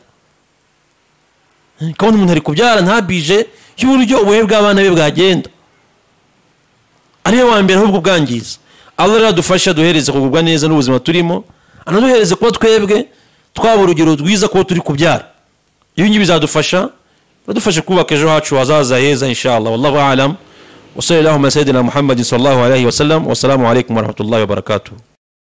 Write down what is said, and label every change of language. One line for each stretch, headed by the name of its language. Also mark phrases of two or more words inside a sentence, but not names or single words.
Kinyarwanda: Kandi umuntu ari kubyara ntabije y'uburyo ubuhe bw'abana be bwagenda, ariyo wa mbere ahubwo bwangiza. Allah rero adufasha duhereze kugubwa neza n'ubuzima turimo, anaduhereze kuba twebwe twaba urugero rwiza kuba turi kubyara. Ibi ngibi bizadufasha kubaka ejo hacu hazaza heza inshallah.
Arabic: والله أعلم وصلى الله على سيدنا محمد صلى الله عليه وسلم والسلام عليكم ورحمة الله وبركاته.